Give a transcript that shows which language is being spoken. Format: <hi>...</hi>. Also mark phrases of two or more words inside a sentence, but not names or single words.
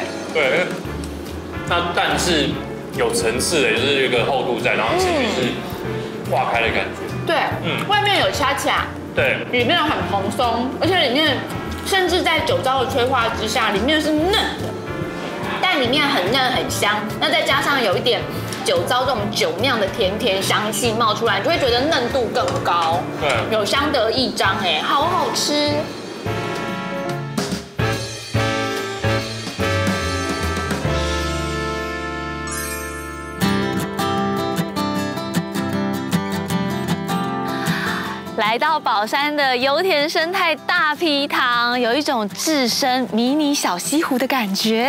<zh>對，那蛋是有層次的，就是有一個厚度在，然後吃起是化開的感覺。對，外面有恰恰，對，裡面很蓬鬆，而且裡面甚至在酒糟的催化之下，裡面是嫩的，蛋裡面很嫩很香，那再加上有一點酒糟這種酒釀的甜香氣冒出來，你就會覺得嫩度更高，對，有相得益彰，哎，好好吃。来到寶山的油田生態大埤塘，有一種置身迷你小西湖的感覺。</zh>